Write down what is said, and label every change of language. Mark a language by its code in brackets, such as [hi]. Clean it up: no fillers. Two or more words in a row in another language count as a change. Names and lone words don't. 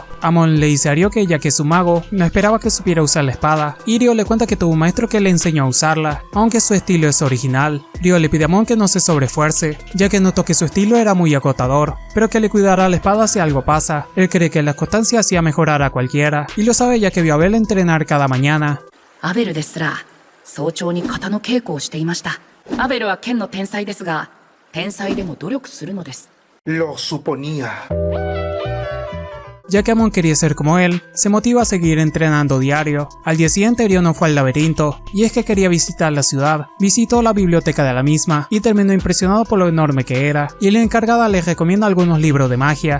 [es] Amon le dice a Ryo que ya que es su mago, no esperaba que supiera usar la espada, y Ryo le cuenta que tuvo un maestro que le enseñó a usarla, aunque su estilo es original. Ryo le pide a Amon que no se sobreesfuerce, ya que notó que su estilo era muy agotador, pero que le cuidará la espada si algo pasa. Él cree que la constancia hacía mejorar a cualquiera, y lo sabe ya que vio a Bell entrenar cada mañana. [ja] アベルですら早朝に型の稽古をしていました。アベルは剣の天才ですが、天才でも努力するのです。 [es] Lo suponía. Ya que Amon quería ser como él, se motiva a seguir entrenando diario. Al día siguiente Ryo no fue al laberinto, y es que quería visitar la ciudad. Visitó la biblioteca de la misma, y terminó impresionado por lo enorme que era, y la encargada le recomienda algunos libros de magia.